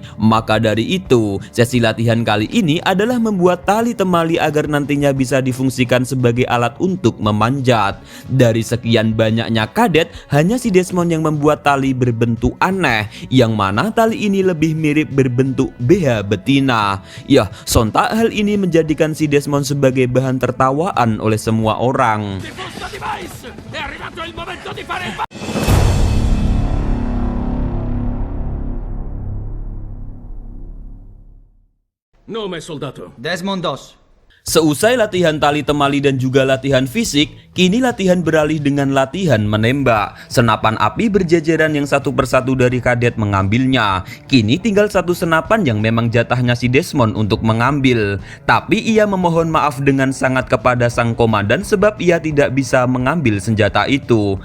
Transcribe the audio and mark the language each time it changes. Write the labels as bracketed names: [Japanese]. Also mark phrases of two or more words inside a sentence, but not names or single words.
[Indonesian] Maka dari itu, sesi latihan kali ini adalah membuat tali temali agar nantinya bisa difungsikan sebagai alat untuk memanjat. Dari sekian banyaknya kadet, hanya si Desmond yang membuat tali berbentuk aneh, yang mana tali ini lebih mirip berbentuk BH betina. Ya, sontak hal ini menjadikan si Desmond sebagai bahan tertawaan oleh semua orang. [Italian] Nome soldato. Desmond Dos. [Indonesian] Seusai latihan tali temali dan juga latihan fisik, kini latihan beralih dengan latihan menembak. Senapan api berjejeran yang satu persatu dari kadet mengambilnya. Kini tinggal satu senapan yang memang jatahnya si Desmond untuk mengambil. Tapi ia memohon maaf dengan sangat kepada sang komandan sebab ia tidak bisa mengambil senjata itu.